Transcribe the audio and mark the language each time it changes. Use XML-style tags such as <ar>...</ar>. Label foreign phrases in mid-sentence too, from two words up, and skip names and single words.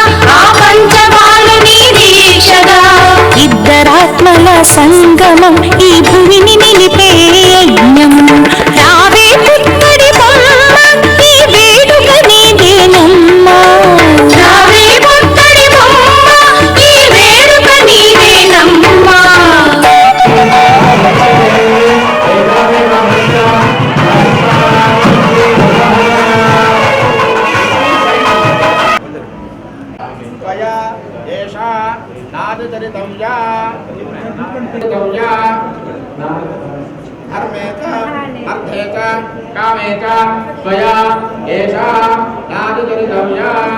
<te>ఆ పంచబాణుని దీక్షగా ఇద్దరాత్మల సంగమం ఈ భూమిని నిలిపే యజ్ఞం రావే పుత్తడి బొమ్మ ఈ వేడుక నీదేనమ్మా రావే పుత్తడి బొమ్మ ఈ వేడుక నీదేనమ్మా</te> <sa>त्वया एषा नादचरितव्या धर्मे च अर्थे च कामे च त्वया एषा नादचरितव्या</sa>